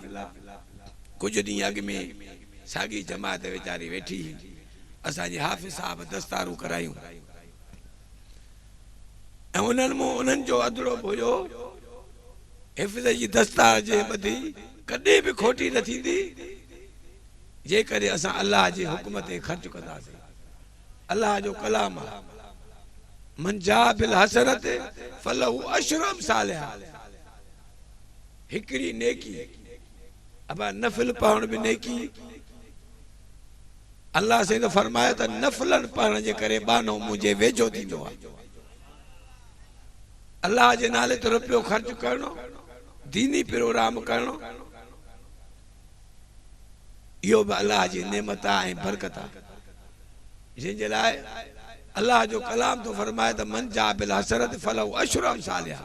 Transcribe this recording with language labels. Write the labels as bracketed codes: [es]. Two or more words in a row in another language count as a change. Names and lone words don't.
[sd] कुझु ॾींहं अॻु में साॻी जमात वीचारी वेठी, असांजे हाफ़िज़ साहब दस्तारूं करायूं, ऐं उन्हनि मूं उन्हनि जो अदड़ो हुयो, हिफ़्ज़ जी दस्तार जे ॿधी कॾहिं बि खोटी न थींदी जेकॾहिं असां अल्लाह जे हुक्म ते ख़र्च कंदासीं। अल्लाह जो कलाम आहे, [ar] من جاء بالحسنة فله عشر أمثالها. [sd] हिकिड़ी नेकी, अब नफ़िल पढ़ण बि नेकी। अल्लाह से तो फरमायो त नफ़िलनि पढ़ण जे करे बानो मुंहिंजे वेझो थींदो आहे। अल्लाह जे नाले ते रुपयो ख़र्च करणो, दीनी प्रोग्राम करणो, इहो बि अल्लाह जी नेमत आहे ऐं बरकत आहे, जंहिंजे लाइ अल्लाह जो कलाम तो फरमाए त [ar] من جاء بالحسرة فله عشر أمثالها.